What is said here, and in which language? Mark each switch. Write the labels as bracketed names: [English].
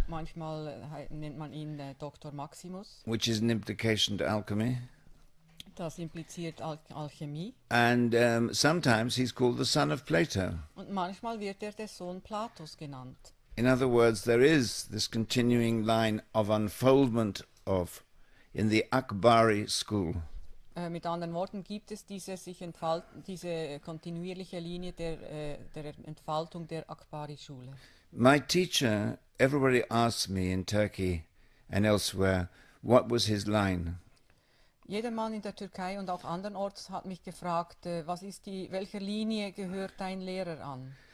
[German] Manchmal nennt man ihn Dr. Maximus. [English] which is an implication to alchemy. [German] Das impliziert Alchemie. [English] And sometimes he's called the son of Plato. [German] Und manchmal wird er der Sohn Platos genannt. [English] In other words, there is this continuing line of unfoldment in the Akbari school. [German] Mit anderen Worten gibt es diese kontinuierliche Linie der Entfaltung der Akbari-Schule. [English] My teacher, everybody asks me in Turkey and elsewhere, what was his line? [German] Jeder Mann in der Türkei und auch andernorts hat mich gefragt, welcher Linie gehört dein Lehrer an?